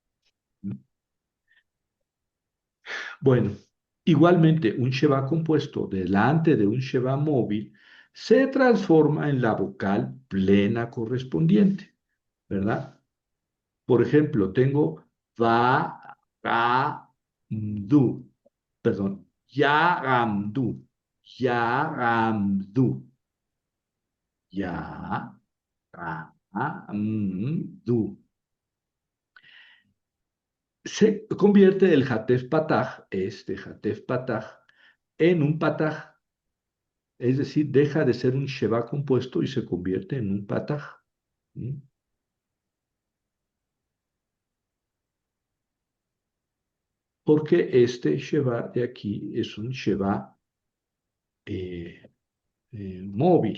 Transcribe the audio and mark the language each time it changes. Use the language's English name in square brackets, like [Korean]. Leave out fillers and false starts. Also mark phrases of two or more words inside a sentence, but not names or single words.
[Spanish] Bueno, igualmente un Sheba compuesto delante de un Sheba móvil se transforma en la vocal plena correspondiente, ¿verdad? Por ejemplo, tengo va, ga, du, perdón, ya, du, ya, du, ya, du. Se convierte el Hatef Pataj, este Hatef Pataj, en un Pataj, es decir, deja de ser un Sheba compuesto y se convierte en un Pataj. ¿Mm? Porque este Sheba de aquí es un Sheba eh, móvil.